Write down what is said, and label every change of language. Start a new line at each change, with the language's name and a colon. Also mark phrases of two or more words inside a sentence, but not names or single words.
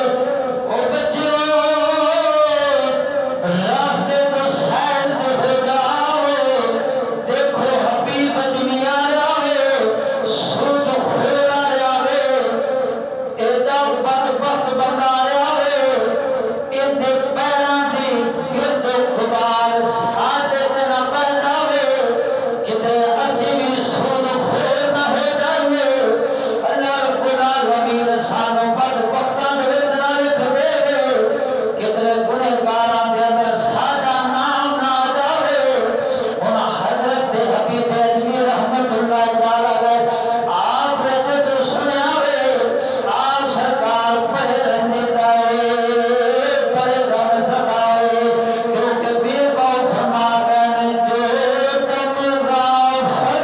Urdu: او بچیوں راستے تو سائڈ پہ ہو جاؤ دیکھو حبیب اجمی آ رہا ہے سود خور آ رہا ہے
Punjabi: ایڈا بدبخت بندہ آ رہا ہے ایڈے پیراں دی گرد و غبار ساڈے تے نہ پیدا ہوئے کتے اسی بھی سود خور نہ ہو جائیے. اللہ رب العالمین سانو بدبختاں دے وچ نہ لکھ دے کتے گنہگاراں دے اندر ساڈا نام نہ آ جاوے. ہن حضرت حبیب اجمی رحمت اللہ تعالی علیہ آپ نے جدوں سنیا وے آپ سرکار بڑے رنجیدہ ہوئے بڑے غم زدہ ہوئے کیونکہ بے باؤ فرما گئے
Urdu: جو تم غافل